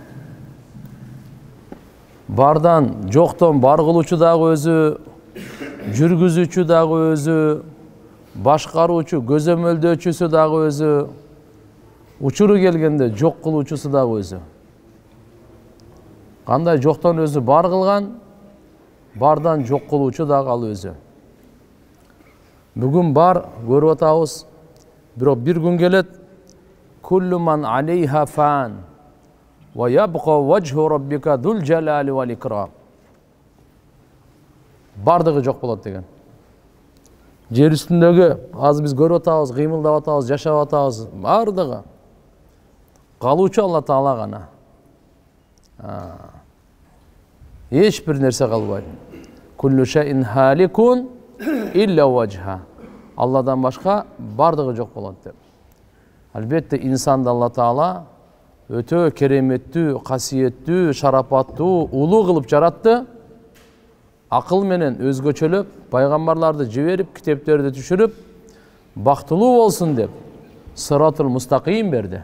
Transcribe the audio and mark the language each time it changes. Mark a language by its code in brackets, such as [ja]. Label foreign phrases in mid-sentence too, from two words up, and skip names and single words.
[ky] Бардан жоктон бар кылуучу дагы өзү, жүргүзүүчү дагы өзү, башкаруучу, көзөмөлдөөчүсү дагы өзү, учуру келгенде жок кылуучусу дагы өзү. Кандай жоктон өзү бар кылган, бардан жок кылуучу дагы ал өзү. Бүгүн бар көрүп атабыз, бирок бир күн келет. [ar] كل من عليها فان ويبقى وجه ربك ذو الجلال والإكرام. [ky] Бардыгы жок болот деген. Жер үстүндөгү азыр биз көрүп атабыз, кыймылдап атабыз, жашап атабыз, бардыгы калуучу Алла Таала гана. Эч бир нерсе калбайт. [ar] كل شيء هالك إلا وجهه. [ky] Алладан башка бардыгы жок болот деп. Албетте инсанды Алла Таала өтө кереметтүү, касиеттүү, шарапаттуу, улуу кылып жаратты. Акыл менен өзгөчөлөп, пайгамбарларды жиберип, китептерди түшүрүп, бактылуу болсун деп [ar] الصراط المستقيم [ky] берди.